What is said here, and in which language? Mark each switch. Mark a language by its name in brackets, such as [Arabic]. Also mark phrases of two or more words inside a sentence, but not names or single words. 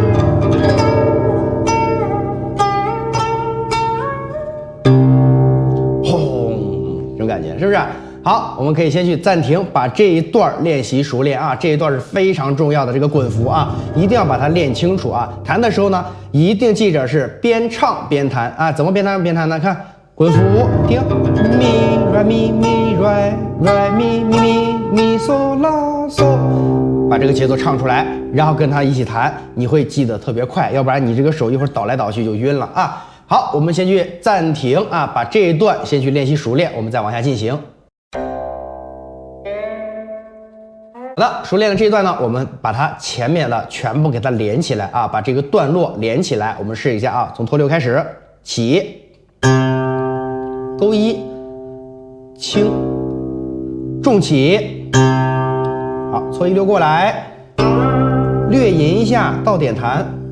[Chinese] 轰，这种感觉是不是？好，我们可以先去暂停，把这一段练习熟练啊。这一段是非常重要的这个滚符啊，一定要把它练清楚啊。弹的时候呢，一定记着是边唱边弹啊。怎么边唱边弹呢？看滚符，听咪 re mi re mi so la so，把这个节奏唱出来，然后跟它一起弹，你会记得特别快，要不然你这个手一会儿倒来倒去就晕了啊。好，我们先去暂停啊，把这一段先去练习熟练，我们再往下进行。好的，熟练的这一段呢，我们把它前面的全部给它连起来啊，把这个段落连起来。我们试一下啊，从拖六开始，起，勾一，轻，重起，好，搓一溜过来，略吟一下到点弹